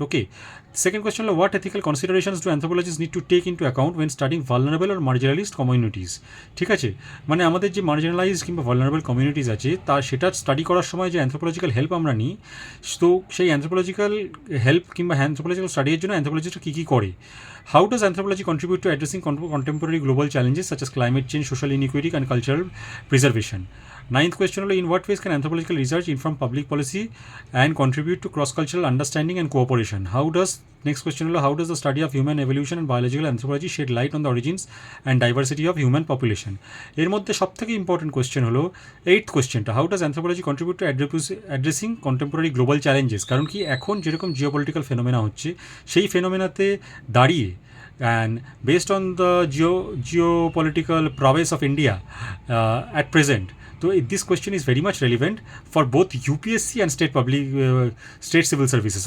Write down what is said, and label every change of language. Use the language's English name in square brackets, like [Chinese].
[English] Okay, second question হলো, what ethical considerations do anthropologists need to take in to account when studying vulnerable or marginalised communities. [Bangla] ঠিক আছে, মানে আমাদের যে মার্জিনালাইজড কিংবা ভালনারেবল কমিউনিটিস আছে, সেটা স্টাডি করার সময় যে অ্যানথ্রোপোলজিক্যাল হেল্প আমরা নিই, তো সেই অ্যানথ্রোপোলজিক্যাল হেল্প কিংবা অ্যানথ্রোপোলজিক্যাল স্টাডির জন্য অ্যানথ্রোপোলজিস্টরা কী কী করে। [English] How does anthropology contribute to addressing contemporary global challenges such as climate change, social inequality, and cultural preservation? Ninth question হলো, in what ways can anthropological research inform public policy and contribute to cross-cultural understanding and cooperation? Next question হলো, how does the study of human evolution and biological anthropology shed light on the origins and diversity of human population? [Bangla] এর মধ্যে সবথেকে important question হলো eighth কোয়েশ্চেনটা, [English] How does anthropology contribute to addressing contemporary global challenges. [Bangla] কারণ কি এখন যেরকম geopolitical phenomena হচ্ছে, সেই ফেনোমেনাতে দাঁড়িয়ে [English] and based on the geopolitical prowess of India at present, so this question is very much relevant for both UPSC and state civil services.